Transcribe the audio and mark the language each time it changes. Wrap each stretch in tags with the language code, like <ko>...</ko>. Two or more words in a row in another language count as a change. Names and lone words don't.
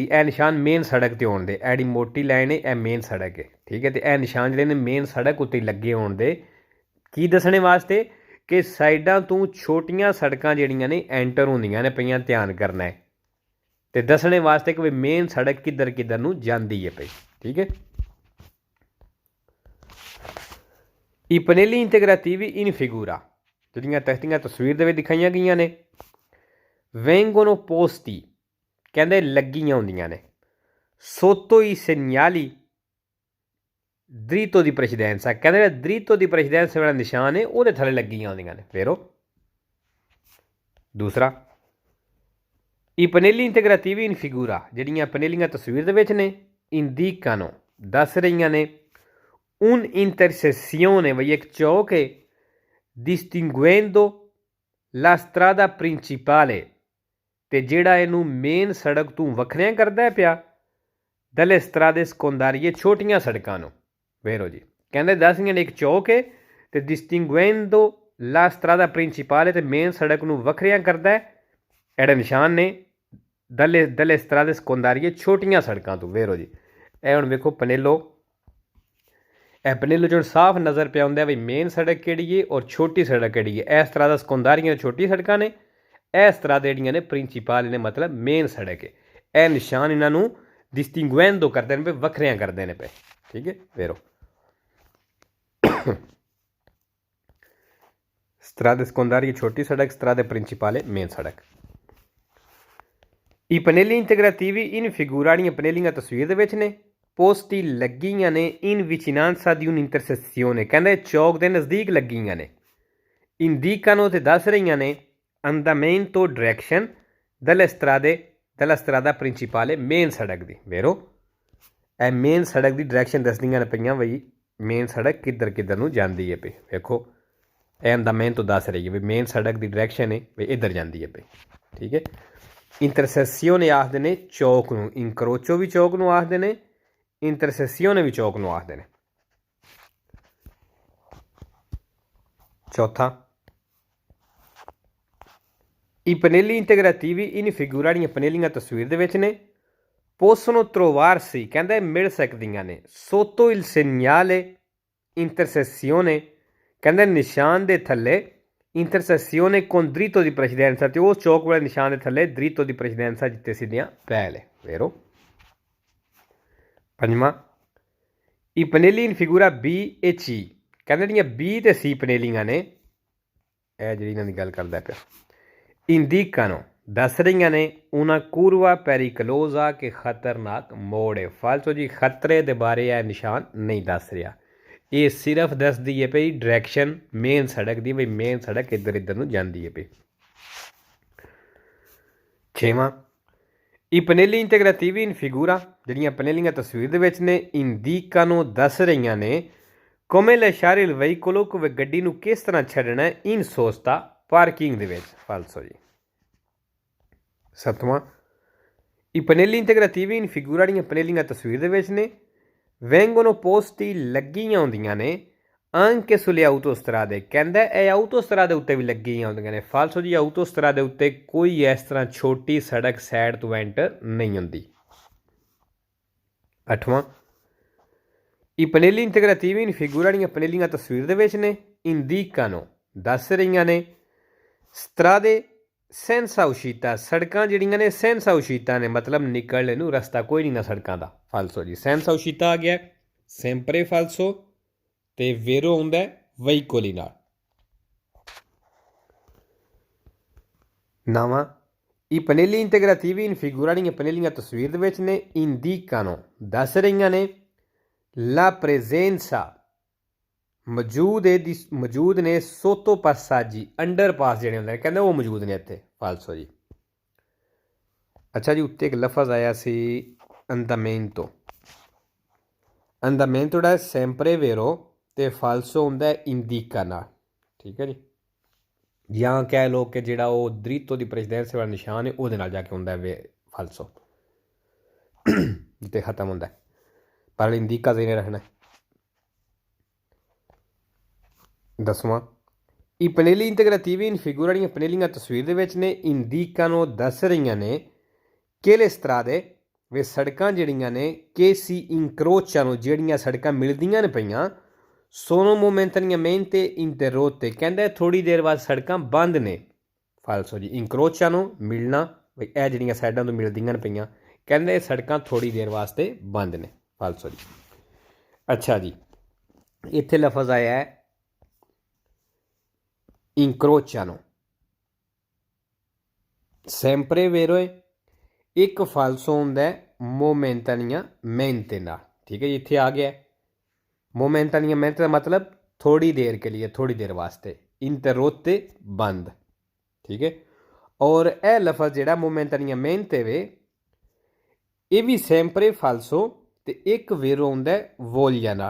<pa>ਇਹ ਨਿਸ਼ਾਨ ਮੇਨ ਸੜਕ 'ਤੇ ਹੋਣ ਦੇ ਇਹੜੀ ਮੋਟੀ ਲਾਈਨ ਹੈ ਇਹ ਮੇਨ ਸੜਕ ਹੈ ਠੀਕ ਹੈ। ਅਤੇ ਇਹ ਨਿਸ਼ਾਨ ਜਿਹੜੇ ਨੇ ਮੇਨ ਸੜਕ ਉੱਤੇ ਲੱਗੇ ਹੋਣ ਦੇ ਕੀ ਦੱਸਣੇ ਵਾਸਤੇ ਕਿ ਸਾਈਡਾਂ ਤੋਂ ਛੋਟੀਆਂ ਸੜਕਾਂ ਜਿਹੜੀਆਂ ਨੇ ਐਂਟਰ ਹੁੰਦੀਆਂ ਨੇ ਪਈਆਂ ਧਿਆਨ ਕਰਨਾ ਹੈ ਅਤੇ ਦੱਸਣੇ ਵਾਸਤੇ ਕਿ ਵੀ ਮੇਨ ਸੜਕ ਕਿੱਧਰ ਕਿੱਧਰ ਨੂੰ ਜਾਂਦੀ ਹੈ ਪਈ ਠੀਕ ਹੈ।</pa> <it>i pannelli integrativi in figura</it> <pa>ਜਿਹੜੀਆਂ ਤਖਤੀਆਂ ਤਸਵੀਰ ਦੇ ਵਿੱਚ ਦਿਖਾਈਆਂ ਗਈਆਂ ਨੇ</pa> <it>vengono posti</it> <pa>ਕਹਿੰਦੇ ਲੱਗੀਆਂ ਹੁੰਦੀਆਂ ਨੇ</pa> <it>sotto i segnali dritto di precedenza</it> <pa>ਕਹਿੰਦੇ ਜਿਹੜਾ</pa> <it>dritto di precedenza</it> <pa>ਵਾਲਾ ਨਿਸ਼ਾਨ ਹੈ ਉਹਦੇ ਥੱਲੇ ਲੱਗੀਆਂ ਹੁੰਦੀਆਂ ਨੇ। ਫਿਰ ਉਹ ਦੂਸਰਾ</pa> <it>i pannelli integrativi in figura</it> <pa>ਜਿਹੜੀਆਂ ਪਨੇਲੀਆਂ ਤਸਵੀਰ ਦੇ ਵਿੱਚ ਨੇ indicano ਦੱਸ ਰਹੀਆਂ ਨੇ un'intersezione ਵਈ ਇੱਕ ਚੌਕ ਹੈ</pa> <it>distinguendo la strada principale</it> <pa>ਤੇ ਜਿਹੜਾ ਇਹਨੂੰ ਮੇਨ ਸੜਕ ਤੋਂ ਵੱਖਰਿਆਂ ਕਰਦਾ ਪਿਆ</pa> <it>dalle strade secondarie</it> <pa>ਛੋਟੀਆਂ ਸੜਕਾਂ ਨੂੰ। ਵੇਰੋ ਜੀ ਕਹਿੰਦੇ ਦੱਸਦੀਆਂ ਨੇ ਇੱਕ ਚੌਕ ਹੈ ਤੇ</pa> <it>distinguendo la strada principale</it> <pa>ਤੇ ਮੇਨ ਸੜਕ ਨੂੰ ਵੱਖਰਿਆਂ ਕਰਦਾ ਹੈ ਇਹੜੇ ਨਿਸ਼ਾਨ ਨੇ</pa> <it>dalle strade secondarie</it> <pa>ਛੋਟੀਆਂ ਸੜਕਾਂ ਤੋਂ। ਵੇਰੋ ਜੀ ਇਹ ਹੁਣ ਵੇਖੋ ਪਨੇਲੋ ਇਹ ਪਨੇਲੋ 'ਚ ਸਾਫ਼ ਨਜ਼ਰ ਪਿਆ ਹੁੰਦਾ ਵੀ ਮੇਨ ਸੜਕ ਕਿਹੜੀ ਹੈ ਔਰ ਛੋਟੀ ਸੜਕ ਕਿਹੜੀ ਹੈ। ਇਸ ਤਰ੍ਹਾਂ ਦਾ ਸਕੰਦਾਰੀਆਂ ਛੋਟੀ ਸੜਕਾਂ ਨੇ ਇਸ ਤਰ੍ਹਾਂ ਦੇ ਜਿਹੜੀਆਂ ਨੇ ਪ੍ਰਿੰਸੀਪਲ ਨੇ ਮਤਲਬ ਮੇਨ ਸੜਕ ਹੈ। ਇਹ ਨਿਸ਼ਾਨ ਇਹਨਾਂ ਨੂੰ ਡਿਸਟਿੰਗੁਐਂਡੋ ਕਰਦੇ ਨੇ ਪਏ ਵੱਖਰਿਆਂ ਕਰਦੇ ਨੇ ਪਏ ਠੀਕ ਹੈ। ਵੇਰੋ</pa> <it>strade secondarie</it> <pa>ਛੋਟੀ ਸੜਕ</pa> <it>strade principale</it> <pa>ਮੇਨ ਸੜਕ।</pa> <it>i pannelli integrativi in figura</it> <pa>ਜਿਹੜੀਆਂ ਪਨੇਲੀਆਂ ਤਸਵੀਰ ਦੇ ਵਿੱਚ ਨੇ posti ਲੱਗੀਆਂ ਨੇ</pa> <it>in vicinanza di un'intersezione</it> <pa>ਕਹਿੰਦੇ ਚੌਕ ਦੇ ਨਜ਼ਦੀਕ ਲੱਗੀਆਂ ਨੇ indicano ਤੇ ਦੱਸ ਰਹੀਆਂ ਨੇ</pa> <it>andamento direction della strada principale</it> <pa>ਮੇਨ ਸੜਕ ਦੀ। ਵੇਰੋ ਇਹ ਮੇਨ ਸੜਕ ਦੀ ਡਾਇਰੈਕਸ਼ਨ ਦੱਸਦੀਆਂ ਨੇ ਪਈਆਂ ਬਈ ਮੇਨ ਸੜਕ ਕਿੱਧਰ ਨੂੰ ਜਾਂਦੀ ਹੈ ਪਈ। ਵੇਖੋ ਇਹ ਦਾ ਮੇਨ ਤੋਂ ਦੱਸ ਰਹੀ ਹੈ ਵੀ ਮੇਨ ਸੜਕ ਦੀ ਡਾਇਰੈਕਸ਼ਨ ਹੈ ਵੀ ਇੱਧਰ ਜਾਂਦੀ ਹੈ ਪਈ। ਠੀਕ ਹੈ। ਇੰਟਰਸੈਸੀਓਨੇ ਆਖਦੇ ਨੇ ਚੌਕ ਨੂੰ, ਇਨਕਰੋਚੋ ਵੀ ਚੌਕ ਨੂੰ ਆਖਦੇ ਨੇ, ਇੰਟਰਸੈਸੀਓਨੇ ਵੀ ਚੌਕ ਨੂੰ ਆਖਦੇ ਨੇ। ਚੌਥਾ,</pa> <it>i pannelli integrativi in figura</it> <pa>ਜਿਹੜੀਆਂ ਪਨੇਲੀਆਂ ਤਸਵੀਰ ਦੇ ਵਿੱਚ ਨੇ</pa> <it>possono trovarsi</it> <pa>ਕਹਿੰਦਾ ਮਿਲ ਸਕਦੀਆਂ ਨੇ</pa> <it>sotto il segnale intersezione</it> <pa>ਕਹਿੰਦਾ ਨਿਸ਼ਾਨ ਦੇ ਥੱਲੇ</pa> <it>intersezione con dritto di precedenza</it> <pa>ਤੇ ਉਸ ਚੌਕ ਵਾਲੇ ਨਿਸ਼ਾਨ ਦੇ ਥੱਲੇ</pa> <it>dritto di precedenza</it> <pa>ਜਿੱਤੇ ਸਿੱਧੀਆਂ ਪਹਿਲੇ vero। ਪੰਜਵਾਂ,</pa> <it>i pannelli in figura B e C</it> <pa>ਕਹਿੰਦੇ ਜਿਹੜੀਆਂ B ਤੇ C ਪਨੇਲੀਆਂ ਨੇ ਇਹ ਜਿਹੜੀ ਇਹਨਾਂ ਦੀ ਗੱਲ ਕਰਦਾ ਪਿਆ indicano ਦੱਸ ਰਹੀਆਂ ਨੇ</pa> <it>una curva pericolosa</it> <pa>ਕਿ ਖਤਰਨਾਕ ਮੋੜ ਹੈ। ਫਾਲਤੂ ਜੀ ਖਤਰੇ ਦੇ ਬਾਰੇ ਇਹ ਨਿਸ਼ਾਨ ਨਹੀਂ ਦੱਸ ਰਿਹਾ, ਇਹ ਸਿਰਫ ਦੱਸਦੀ ਹੈ ਪਈ ਡਾਇਰੈਕਸ਼ਨ ਮੇਨ ਸੜਕ ਦੀ, ਬਈ ਮੇਨ ਸੜਕ ਇੱਧਰ ਨੂੰ ਜਾਂਦੀ ਹੈ ਪਈ। ਛੇਵਾਂ,</pa> <it>i pannelli integrativi in figura</it> <pa>ਜਿਹੜੀਆਂ ਪਨੇਲੀਆਂ ਤਸਵੀਰ ਦੇ ਵਿੱਚ ਨੇ indicano ਦੱਸ ਰਹੀਆਂ ਨੇ</pa> <it>come lasciare il veicolo</it> <pa>ਕਿ ਗੱਡੀ ਨੂੰ ਕਿਸ ਤਰ੍ਹਾਂ ਛੱਡਣਾ</pa> <it>in sosta</it> <pa>ਪਾਰਕਿੰਗ ਦੇ ਵਿੱਚ। ਫਾਲਸੋ ਜੀ। ਸੱਤਵਾਂ,</pa> <it>i pannelli integrativi in figura</it> <pa>ਜਿਹੜੀਆਂ ਪਨੇਲੀਆਂ ਤਸਵੀਰ ਦੇ ਵਿੱਚ ਨੇ</pa> <it>vengono posti</it> <pa>ਲੱਗੀਆਂ ਹੁੰਦੀਆਂ ਨੇ</pa> <it>anche sulle autostrade</it> <pa>ਕਹਿੰਦਾ ਇਹ ਆਊਟੋਸਟਰਾਦੇ ਉੱਤੇ ਵੀ ਲੱਗੀਆਂ ਹੁੰਦੀਆਂ ਨੇ। ਫਾਲਸੋ ਜੀ, ਆਊਟੋਸਟਰਾਦੇ ਉੱਤੇ ਕੋਈ ਇਸ ਤਰ੍ਹਾਂ ਛੋਟੀ ਸੜਕ ਸਾਈਡ ਤੋਂ ਐਂਟਰ ਨਹੀਂ ਹੁੰਦੀ। ਅੱਠਵਾਂ,</pa> <it>i pannelli integrativi in figura</it> <pa>ਜਿਹੜੀਆਂ ਪਨੇਲੀਆਂ ਤਸਵੀਰ ਦੇ ਵਿੱਚ ਨੇ indicano ਦੱਸ ਰਹੀਆਂ ਨੇ</pa> <it>strade senza uscita</it> <pa>ਸੜਕਾਂ ਜਿਹੜੀਆਂ ਨੇ</pa> <it>senza uscita</it> <pa>ਨੇ ਮਤਲਬ ਨਿਕਲਣ ਨੂੰ ਰਸਤਾ ਕੋਈ ਨਹੀਂ ਨਾ ਸੜਕਾਂ ਦਾ। ਫਾਲਸੋ ਜੀ,</pa> <it>senza uscita</it> <pa>ਆ ਗਿਆ</pa> <it>sempre falso</it> <pa>ਤੇ vero ਹੁੰਦਾ veicoli ਨਾਲ। ਨਵਾਂ,</pa> <it>i pannelli integrativi in figura</it> <pa>ਜਿਹੜੀਆਂ ਪਨੇਲੀਆਂ ਤਸਵੀਰ ਦੇ ਵਿੱਚ ਨੇ indicano ਦੱਸ ਰਹੀਆਂ ਨੇ</pa> <it>la presenza</it> <pa>ਮੌਜੂਦ ਨੇ</pa> <it>sotto passaggi</it> <pa>ਅੰਡਰਪਾਸ ਜਿਹੜੇ ਹੁੰਦੇ ਨੇ ਕਹਿੰਦੇ ਉਹ ਮੌਜੂਦ ਨੇ ਇੱਥੇ। ਫਾਲਸੋ ਜੀ। ਅੱਛਾ ਜੀ, ਉੱਤੇ ਇੱਕ ਲਫ਼ਜ਼ ਆਇਆ ਸੀ ਅੰਦਾਮੈਂਟੋ, ਅੰਦਾਮੈਂਟੋ ਦਾ</pa> <it>sempre vero</it> <pa>ਤੇ ਫਾਲਸੋ ਹੁੰਦਾ ਇੰਡੀਕਾ ਨਾਲ। ਠੀਕ ਹੈ ਜੀ। ਜਾਂ ਕਹਿ ਲਓ ਕਿ ਜਿਹੜਾ ਉਹ</pa> <it>diritto di precedenza</it> <pa>ਵਾਲਾ ਨਿਸ਼ਾਨ ਹੈ ਉਹਦੇ ਨਾਲ ਜਾ ਕੇ ਹੁੰਦਾ ਵੇ ਫਾਲਸੋ ਜਿੱਤੇ ਖਤਮ ਹੁੰਦਾ, ਪਰ ਇੰਡੀਕਾ ਜ਼ੇਨੇ ਰੱਖਣਾ। ਦਸਵਾਂ,</pa> <it>i pannelli integrativi in figura</it> <pa>ਜਿਹੜੀਆਂ ਪਨੇਲੀਆਂ ਤਸਵੀਰ ਦੇ ਵਿੱਚ ਨੇ indicano ਦੱਸ ਰਹੀਆਂ ਨੇ</pa> <it>che le strade</it> <pa>ਵੇ ਸੜਕਾਂ ਜਿਹੜੀਆਂ ਨੇ</pa> <it>che si incrociano</it> <pa>ਜਿਹੜੀਆਂ ਸੜਕਾਂ ਮਿਲਦੀਆਂ ਨੇ ਪਈਆਂ</pa> <it>sono momentaneamente interrotte</it> <pa>ਕਹਿੰਦਾ ਥੋੜ੍ਹੀ ਦੇਰ ਬਾਅਦ ਸੜਕਾਂ ਬੰਦ ਨੇ। ਫਾਲਸੋ ਜੀ, incrociano ਮਿਲਣਾ ਬਈ ਇਹ ਜਿਹੜੀਆਂ ਸਾਈਡਾਂ ਤੋਂ ਮਿਲਦੀਆਂ ਨੇ ਪਈਆਂ ਕਹਿੰਦੇ ਇਹ ਸੜਕਾਂ ਥੋੜ੍ਹੀ ਦੇਰ ਵਾਸਤੇ ਬੰਦ ਨੇ। ਫਾਲਸੋ ਜੀ। ਅੱਛਾ ਜੀ, ਇੱਥੇ ਲਫ਼ਜ਼ ਆਇਆ ਹੈ</pa> <it>incrociano sempre vero</it> <pa>ਹੈ, ਇੱਕ ਫਾਲਸੋ ਹੁੰਦਾ momentaneamente ਨਾਲ। ਠੀਕ ਹੈ ਜੀ, ਇੱਥੇ ਆ ਗਿਆ momentaneamente ਦਾ ਮਤਲਬ ਥੋੜੀ ਦੇਰ ਕੇ ਲਈ, ਥੋੜੀ ਦੇਰ ਵਾਸਤੇ, interrotte ਬੰਦ। ਠੀਕ ਹੈ। ਔਰ ਇਹ ਲਫ਼ਜ਼ ਜਿਹੜਾ momentaneamente ਵੇ ਇਹ ਵੀ</pa> <it>sempre falso</it> <pa>ਤੇ ਇੱਕ vero ਹੁੰਦਾ voglia ਨਾਲ।</pa>